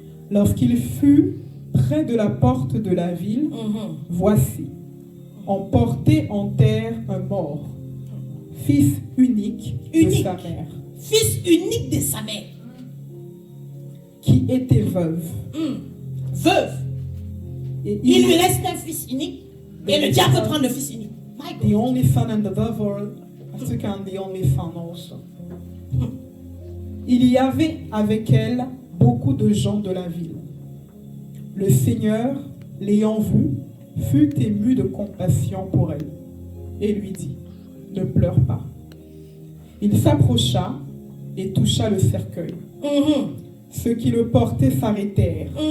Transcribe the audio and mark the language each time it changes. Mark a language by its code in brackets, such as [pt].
[fr] Lorsqu'il fut près de la porte de la ville, voici, on portait en terre un mort, fils unique de sa mère. Fils unique de sa mère. Qui était veuve. Veuve. Et il lui reste un fils unique. Et le diable veut prendre le fils unique. [en] The only son and the devil took on the only son also. [fr] Il y avait avec elle beaucoup de gens de la ville. Le Seigneur, l'ayant vue, fut ému de compassion pour elle et lui dit, ne pleure pas. Il s'approcha et toucha le cercueil. Ceux qui le portaient s'arrêtèrent.